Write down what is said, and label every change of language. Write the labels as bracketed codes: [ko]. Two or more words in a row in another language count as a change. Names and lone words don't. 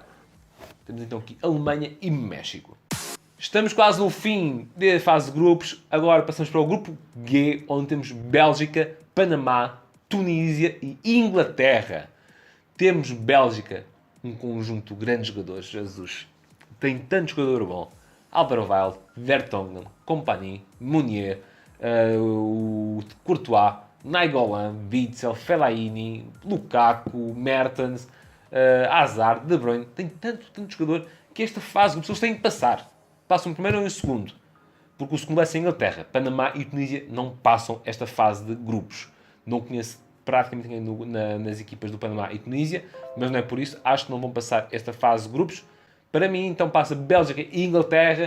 [pt] Temos então aqui Alemanha e México. Estamos quase no fim da fase de grupos. Agora passamos para o grupo G, onde temos Bélgica, Panamá, Tunísia e Inglaterra. Temos Bélgica, um conjunto de grandes jogadores. Jesus, tem tanto jogador bom. Alderweireld, Vertonghen, Kompany, Meunier, o Courtois, Nainggolan, Witsel, Fellaini, Lukaku, Mertens, Hazard, De Bruyne. Tem tanto jogador que esta fase de grupos eles têm que passar. Passam o primeiro ou o segundo. Porque o segundo é sem Inglaterra. Panamá e Tunísia não passam esta fase de grupos. Não conheço praticamente ninguém nas equipas do Panamá e Tunísia, mas não é por isso. Acho que não vão passar esta fase de grupos. Para mim, então, passa Bélgica e Inglaterra.